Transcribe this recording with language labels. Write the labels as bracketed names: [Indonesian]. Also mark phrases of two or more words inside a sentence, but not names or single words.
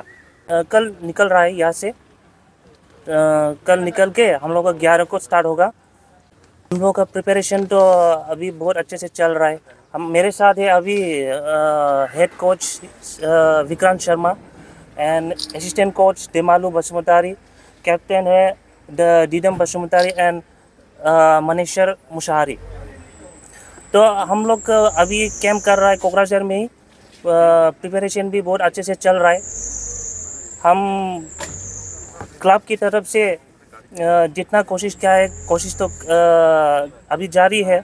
[Hindi] कल निकल रहा है यहाँ से। कल निकल के हम लोग का 11 को स्टार्ट होगा। हम लोगों का प्रिपरेशन तो अभी बहुत अच्छे से चल रहा है। मेरे साथ है अभी [English] head coach [Hindi] विक्रांत शर्मा एंड [English] assistant coach [Hindi] दैमालु बसुमतारी, कैप्टन है डीडम बसुमतारी एंड मनेश्वर मुशाहारी। तो हम लोग अभी कैंप कर रहा है कोकराझार में ही। प्रिपरेशन भी बहुत अच्छे से चल रहा है। हम क्लब की तरफ से जितना कोशिश किया है, कोशिश तो अभी जारी है।